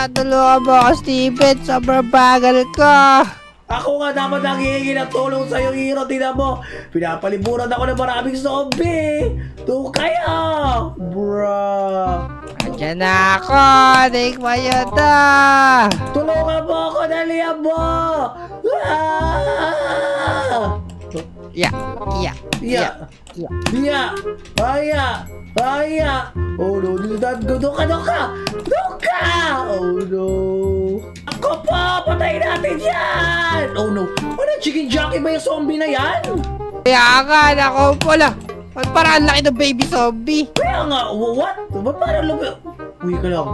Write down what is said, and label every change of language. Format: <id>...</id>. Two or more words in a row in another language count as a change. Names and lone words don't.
<tl>Tulungan mo ako, Steven. Sobrang bagal ko. Ako nga dapat nanghihingi ng tulong sa'yo, hero. Tingnan mo, pinapaliburan ako ng maraming zombie. Doon kayo! Bruh. Andiyan na ako. Tingnan nyo to. Tulungan mo ako, dalihan mo! Ah! Ya, ya, Iya. ya. Iya. Aya. Aya.</tl> <en>Oh no,</en> <tl>doon ka, doon ka, doon ka! Doon ka!</tl> <en>Oh no.</en> <tl>Ako po, patayin natin yan!</tl> <en>Oh no.</en> <tl>Ano,</tl> <en>chicken jockey</en> <tl>ba yung zombie na yan? Kaya nga, ako pala. Ba't parang ang laki ng</tl> <en>baby zombie?</en> <tl>Kaya nga, what? Ba't parang uy ka lang.</tl>